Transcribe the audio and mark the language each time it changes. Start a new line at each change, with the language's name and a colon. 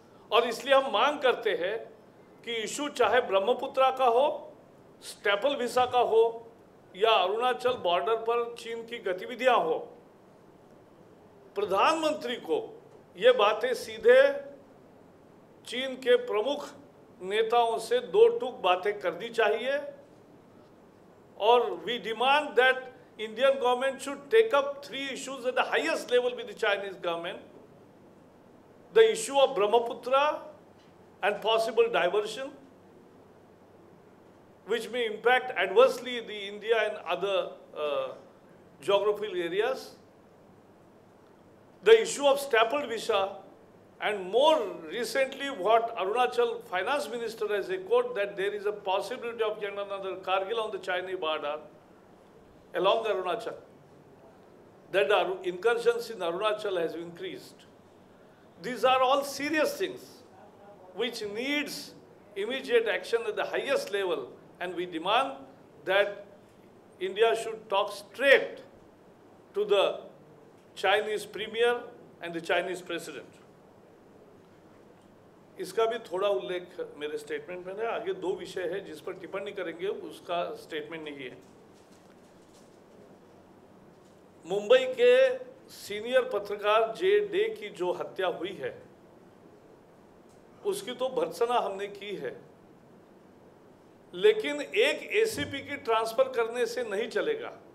Hindi: और इसलिए हम मांग करते हैं कि इशू चाहे ब्रह्मपुत्रा का हो, स्टेपल वीसा का हो, या अरुणाचल बॉर्डर पर चीन की गतिविधियां हो, प्रधानमंत्री को ये बातें सीधे चीन के प्रमुख नेताओं से 2 टूक बातें करनी चाहिए।
English: और we demand that Indian government should take up 3 issues at the highest level with the Chinese government. The issue of Brahmaputra and possible diversion, which may impact adversely the India and other geographical areas. The issue of stapled visa, and more recently what Arunachal Finance Minister has echoed, that there is a possibility of yet another Kargil on the Chinese border along Arunachal, that our incursions in Arunachal has increased. These are all serious things which needs immediate action at the highest level, and we demand that India should talk straight to the Chinese Premier and the Chinese President.
Hindi: इसका भी थोड़ा उल्लेख मेरे statement में है। आगे दो विषय है जिस पर टिप्पणी करेंगे, उसका स्टेटमेंट नहीं है। मुंबई के सीनियर पत्रकार जे डे की जो हत्या हुई है, उसकी तो भर्त्सना हमने की है, लेकिन एक एसीपी की ट्रांसफर करने से नहीं चलेगा।